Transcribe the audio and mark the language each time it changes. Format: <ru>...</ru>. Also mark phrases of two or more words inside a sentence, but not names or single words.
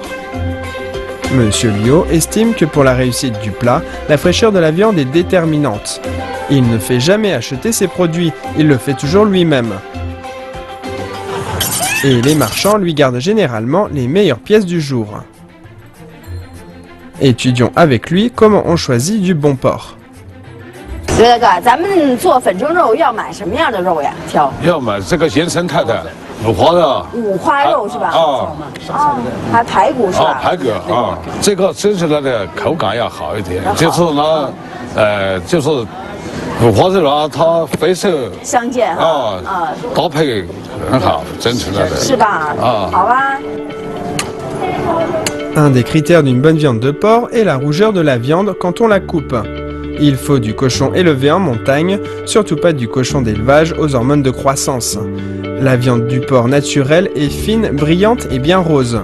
<fr>Monsieur Liu estime que pour la réussite du plat, la fraîcheur de la viande est déterminante. Il ne fait jamais acheter ses produits, il le fait toujours lui-même. Et les marchands lui gardent généralement les meilleures pièces du jour. Étudions avec lui comment on choisit du bon porc.</fr> <zh>刘大哥，咱们做粉蒸肉要买什么样的肉呀？挑要买这个原生态的五花肉。五花肉是吧？啊，还排骨是吧？排骨啊，这个蒸出来的口感要好一点，就是呢，就是五花肉啊，它肥瘦相间啊，搭配很好，蒸出来的是吧？啊，好吧。</zh> <fr>Un des critères d'une bonne viande de porc est la rougeur de la viande quand on la coupe. Il faut du cochon élevé en montagne, surtout pas du cochon d'élevage aux hormones de croissance. La viande du porc naturel est fine, brillante et bien rose.</fr>